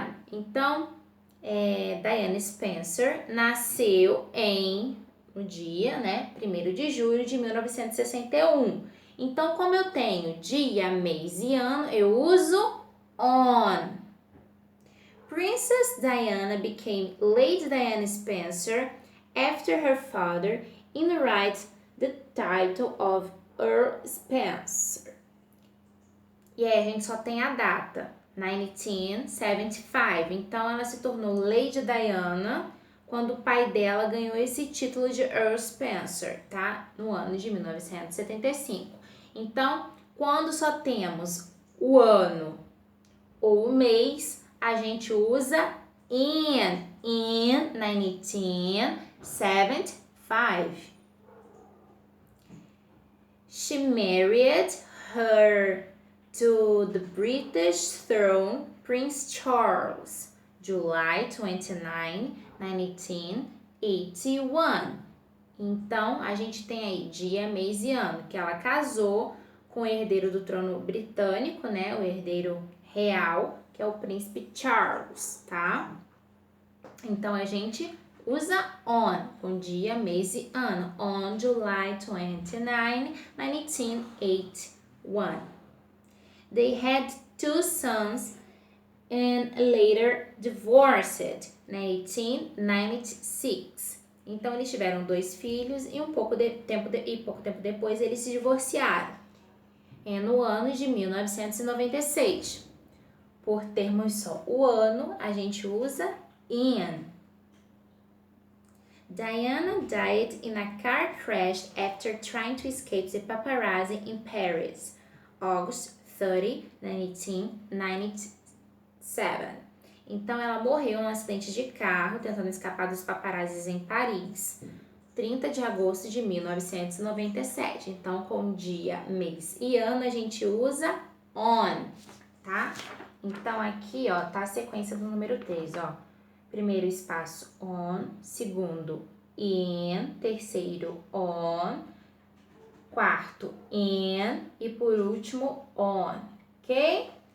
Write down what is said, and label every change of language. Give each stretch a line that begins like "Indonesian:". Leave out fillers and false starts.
Portuguese: Então, Diana Spencer nasceu no dia, né, 1º de julho de 1961. Então, como eu tenho dia, mês e ano, eu uso on.
English: Princess Diana became Lady Diana Spencer after her father inherited the title of Earl Spencer.
Portuguese: E aí a gente só tem a data, 1975. Então ela se tornou Lady Diana quando o pai dela ganhou esse título de Earl Spencer, tá? No ano de 1975. Então, quando só temos o ano ou o mês, a gente usa in 1975.
English: She married her to the British throne, Prince Charles, July 29, 1981.
Portuguese: Então, a gente tem aí dia, mês e ano, que ela casou com o herdeiro do trono britânico, né? O herdeiro real, que é o príncipe Charles, tá? Então, a gente usa on, com dia, mês e ano.
English: On July 29, 1981. They had 2 sons and later divorced in 1896.
Portuguese: Então eles tiveram 2 filhos e pouco tempo depois eles se divorciaram. No ano de 1996. Por termos só o ano, a gente usa in.
English: Diana died in a car crash after trying to escape the paparazzi in Paris, August 30, 1997.
Portuguese: Então, ela morreu num acidente de carro tentando escapar dos paparazzis em Paris, 30 de agosto de 1997. Então, com dia, mês e ano, a gente usa on, tá? Então, aqui, ó, tá a sequência do número 3, ó. Primeiro espaço on, segundo in, terceiro on, quarto in e por último on, ok?